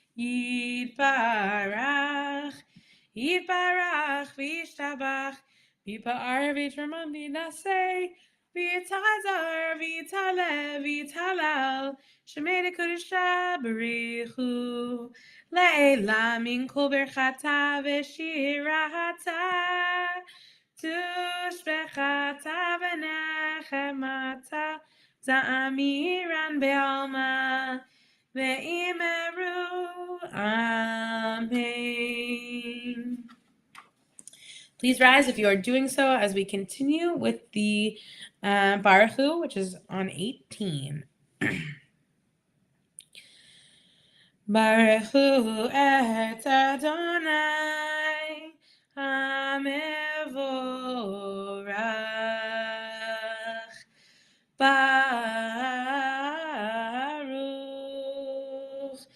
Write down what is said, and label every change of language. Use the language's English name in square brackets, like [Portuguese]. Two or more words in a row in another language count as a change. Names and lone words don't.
[Aramaic] יתברך וישתבח ויתפאר ויתרומם ויתנשא ויתהדר ויתהלל שמה דקודשא בריך הוא לעלא מן כל ברכתא ושירתא תשבחתא ונחמתא דאמירן בעלמא ואמרו אמן. [English] Please rise if you are doing so as we continue with the [Hebrew] ברוך הוא, [English] which is on 18. [Hebrew] ברוך הוא את אדני המבורך ברוך